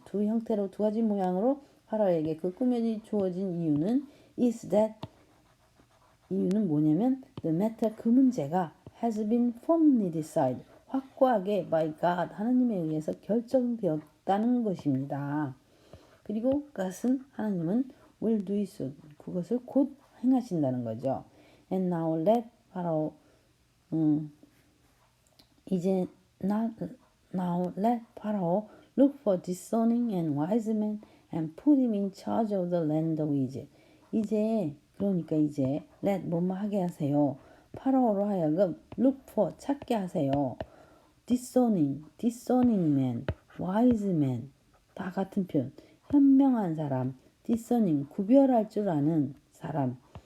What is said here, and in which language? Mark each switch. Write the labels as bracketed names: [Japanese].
[Korean] 두 형태로 두 가지 모양으로 파라오에게 그 꿈이 주어진 이유는 [English] is that [Korean] 이유는 뭐냐면 [English] the matter [Korean] 그 문제가 [English] has been firmly decided [Korean] 확고하게 [English] by God [Korean] 하나님에 의해서 결정되었다는 것입니다. 그리고 그것은 하나님은 [English] will do it soon [Korean] 그것을 곧 행하신다는 거죠. [English] And now let Pharaoh [Korean] 이제 [English] now let Pharaoh look for discerning and wise men and put him in charge of the land of Egypt. [Korean] 그러니까 이제 let 뭐뭐 하게 하세요. 파라오로 하여금 [English] look for [Korean] 찾게 하세요. [English] discerning man, wise man [Korean] 다 같은 표현. 현명한 사람, discerning 구별할 줄 아는 사람.